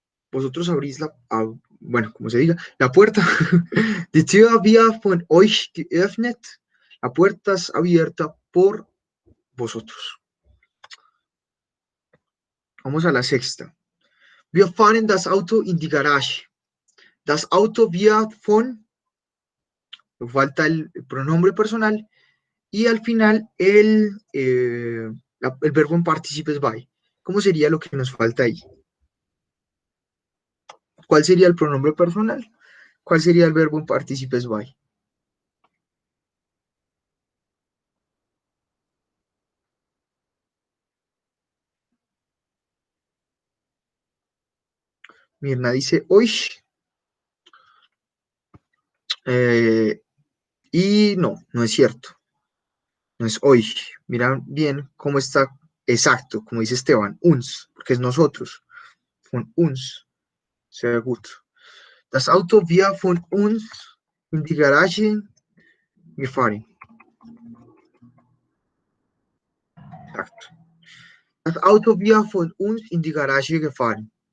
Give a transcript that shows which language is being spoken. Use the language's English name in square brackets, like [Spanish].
[Spanish] Vosotros abrís bueno, como se diga, la puerta. [German] Die Tür wird von euch geöffnet. [Spanish] La puerta es abierta por vosotros. Vamos a la sexta. [German] Wir fahren das Auto in die Garage. Das Auto wird von, [Spanish] falta el pronombre personal, y al final el verbo en participes by. ¿Cómo sería lo que nos falta ahí? ¿Cuál sería el pronombre personal? ¿Cuál sería el verbo en participes by? Mirna dice euch. Y no es cierto. No es euch. Mira bien cómo está exacto, como dice Esteban, uns, porque es nosotros. [German] Von uns. Sehr gut. Das Auto wird von uns in die Garage gefahren. [Spanish] Exacto. [German] Das Auto wird von uns in die Garage gefahren.